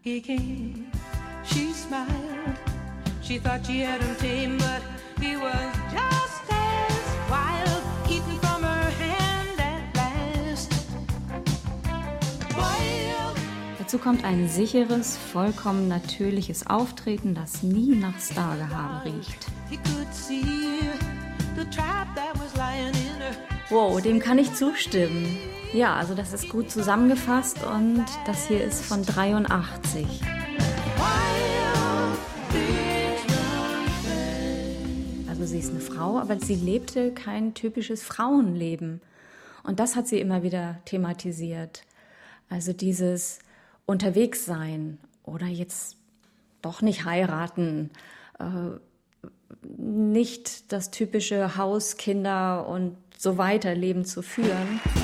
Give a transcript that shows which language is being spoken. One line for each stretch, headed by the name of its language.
English: He came, she smiled, she thought she had him tame, but he was just as wild, eaten from her hand at last. Wild.
German: Dazu kommt ein sicheres, vollkommen natürliches Auftreten, das nie nach Stargehabe riecht.
English: He could see the trap that was lying in her.
German: Wow, dem kann ich zustimmen. Ja, also das ist gut zusammengefasst und das hier ist von 83. Also sie ist eine Frau, aber sie lebte kein typisches Frauenleben. Und das hat sie immer wieder thematisiert. Also dieses Unterwegssein oder jetzt doch nicht heiraten, nicht das typische Haus, Kinder und so weiter Leben zu führen.